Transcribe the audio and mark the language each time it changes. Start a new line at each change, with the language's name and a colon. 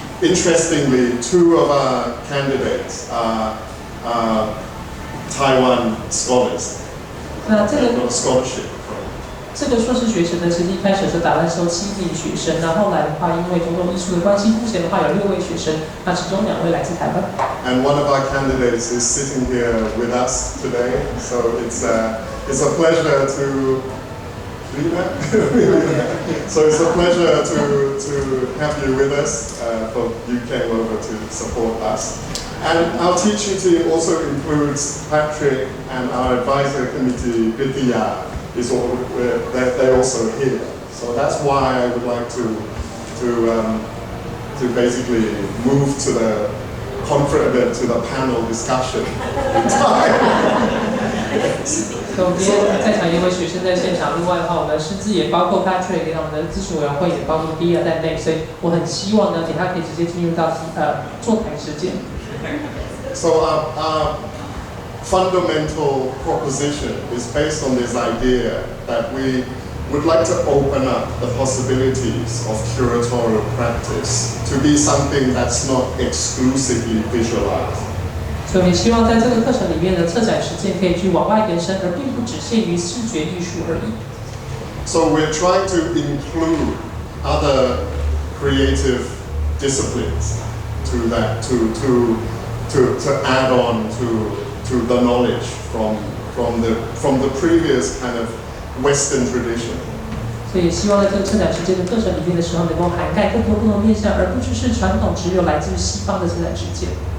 English: Interestingly, 2 of our candidates are Taiwan scholars.
Chinese: 那这个
English: scholarship.
Chinese: 这个硕士学程呢，其实一开始是打算收7名学生，那后来的话，因为种种艺术的关系，目前的话有6位学生，那其中2位来自台湾。
English: And one of our candidates is sitting here with us today, so it's a pleasure to. So it's a pleasure to have you with us. For you came over to support us. And our teaching team also includes Patrick and our advisor committee, Gridthiya, they're also here. So that's why I would like to basically move to the panel discussion in time.
Chinese: 所以我们今天在场1位学生在现场，另外的话，我们师资也包括 Patrick， 跟我们的咨询委员会也包括 Dia 在内，所以我很希望呢，给他可以直接进入到座谈时间。
English: So our fundamental proposition is based on this idea that we would like to open up the possibilities of curatorial practice to be something that's not exclusively visualized.
Chinese: 所以我们希望在这个课程里面的策展实践可以去往外延伸，而并不只限于视觉艺术而已。
English: So we're trying to include other creative disciplines to that, to add on to the knowledge from the previous kind of Western tradition.
Chinese: 所以希望在这个策展实践的课程里面的时候，能够涵盖更多不同面向，而不只是传统只有来自于西方的策展实践。